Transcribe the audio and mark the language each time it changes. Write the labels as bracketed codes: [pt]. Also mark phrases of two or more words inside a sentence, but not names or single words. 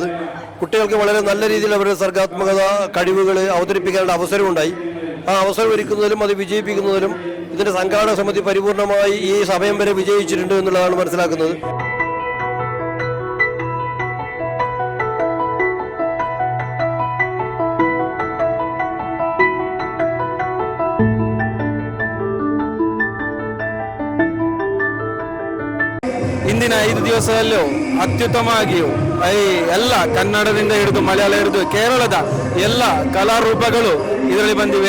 [ml] കുട്ടികൾക്ക് വളരെ നല്ല രീതിയിൽ അവരുടെ സർഗാത്മകത കഴിവുകൾ അവതരിപ്പിക്കാനുള്ള അവസരമുണ്ടായി. ആ അവസരം ഒരുക്കുന്നതിലും അത് വിജയിപ്പിക്കുന്നതിലും ഇതിൻ്റെ സംഘാടക സമിതി പരിപൂർണമായി ഈ സമയം വരെ വിജയിച്ചിട്ടുണ്ട് എന്നുള്ളതാണ് മനസ്സിലാക്കുന്നത്. [kn] ಇಂದಿನ 5 ದಿವಸದಲ್ಲೂ ಅತ್ಯುತ್ತಮವಾಗಿಯೂ ಎಲ್ಲ ಕನ್ನಡದಿಂದ ಹಿಡಿದು ಮಲಯಾಳ ಹಿಡಿದು ಕೇರಳದ ಎಲ್ಲ ಕಲಾರೂಪಗಳು ಇದರಲ್ಲಿ ಬಂದಿವೆ.